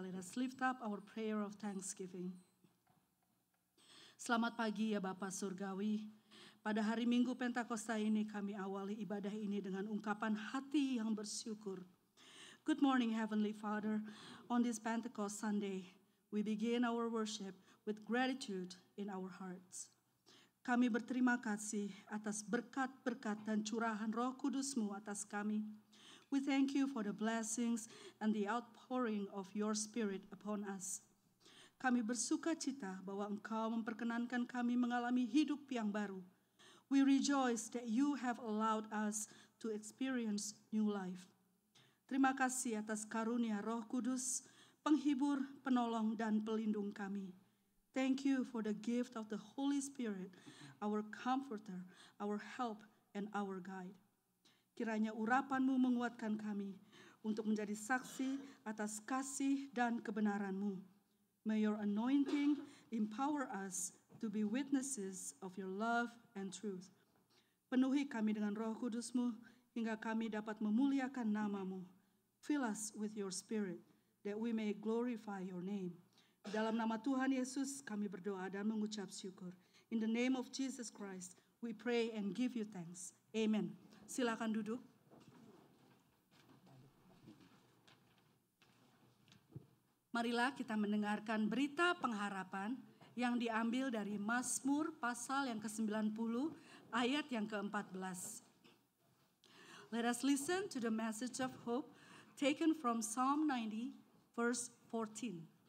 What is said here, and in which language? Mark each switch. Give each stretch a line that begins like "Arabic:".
English: Let us lift up our prayer of thanksgiving.
Indonesian: Selamat pagi ya Bapa Surgawi. Pada hari Minggu Pentakosta ini kami awali ibadah ini dengan ungkapan hati yang bersyukur.
English: Good morning Heavenly Father. On this Pentecost Sunday, we begin our worship with gratitude in our hearts.
Indonesian: Kami berterima kasih atas berkat-berkat dan curahan Roh Kudus-Mu atas kami.
English: We thank you for the blessings and the outpouring of your Spirit upon us.
Indonesian: Kami bersuka cita bahwa Engkau memperkenankan kami mengalami hidup yang baru.
English: We rejoice that you have allowed us to experience new life.
Indonesian: Terima kasih atas karunia Roh Kudus, penghibur, penolong, dan pelindung kami.
English: Thank you for the gift of the Holy Spirit, our comforter, our help, and our guide.
Indonesian: Kiranya urapan-Mu menguatkan kami untuk menjadi saksi atas kasih dan kebenaran-Mu.
English: May your anointing empower us to be witnesses of your love and truth.
Indonesian: Penuhi kami dengan Roh Kudus-Mu hingga kami dapat memuliakan nama-Mu.
English: Fill us with your Spirit that we may glorify your name.
Indonesian: Dalam nama Tuhan Yesus kami berdoa dan mengucap syukur.
English: In the name of Jesus Christ, we pray and give you thanks.
Indonesian: Amen. Silakan duduk. Marilah kita mendengarkan berita pengharapan yang diambil dari Mazmur pasal yang ke-90 ayat yang ke-14.
English: Let us listen to the message of hope taken from Psalm 90 verse 14.